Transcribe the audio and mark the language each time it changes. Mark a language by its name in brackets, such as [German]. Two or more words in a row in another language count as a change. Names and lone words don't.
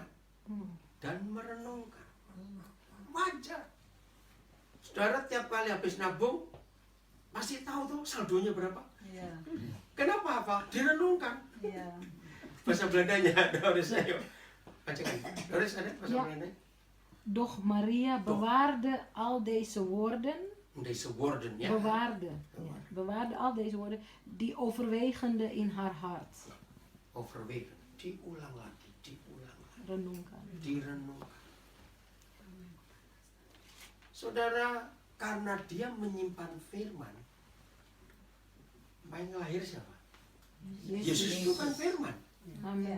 [Indonesian] Dan merenungkan. Wajar. Saudara tiap kali habis nabung, pasti tahu tuh saldonya berapa. Iya. Kenapa apa? Direnungkan. Iya. Bahasa Belandanya, Doris, ayo. Bacakan. Doris, ada bahasa Ya. Belanda? [Dutch] Doch Maria bewaarde al deze woorden. Deze woorden, ya. Bewaarde. Ja, bewaarde al deze woorden. Die overwegende in haar hart. Overwegen. [Indonesian] Diulang lagi, diulang lagi. Renungkan. Direnungkan. Saudara, karena dia menyimpan firman, yang lahir siapa? Yesus itu kan firman. Amin.